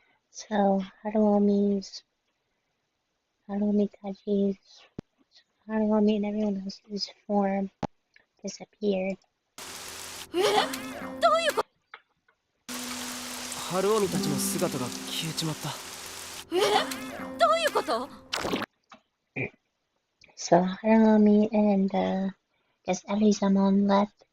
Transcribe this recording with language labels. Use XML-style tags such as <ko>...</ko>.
<en>So, Haruomi Tachi's, Haruomi and everyone else's form disappeared.</en> <ja>春臣たちの姿が消えちまった。どういうこと？</ja> <en>So, Haruomi and, guess Elizamon left.</en>